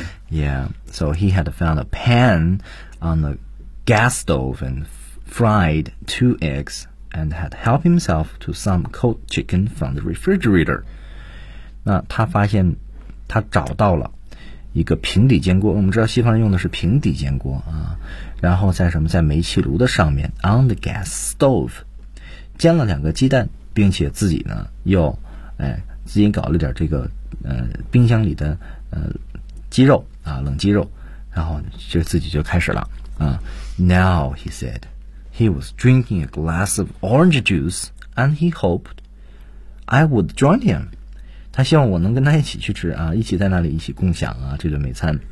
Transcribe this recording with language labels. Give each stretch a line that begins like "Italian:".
English: Yeah, so he had found a pan on the gas stove and fried 2 eggs. And had helped himself to some cold chicken from the refrigerator.
Chinese: 那他发现，他找到了一个平底煎锅，我们知道西方人用的是平底煎锅啊，然后在什么，在煤气炉的上面 on the gas stove 煎了两个鸡蛋，并且自己呢又自己搞了点这个冰箱里的鸡肉啊，冷鸡肉，然后就自己就开始了啊。
English: Now he said he was drinking a glass of orange juice and he hoped I would join him。
Chinese: 他希望我能跟他一起去吃啊，一起在那里一起共享啊这顿美餐，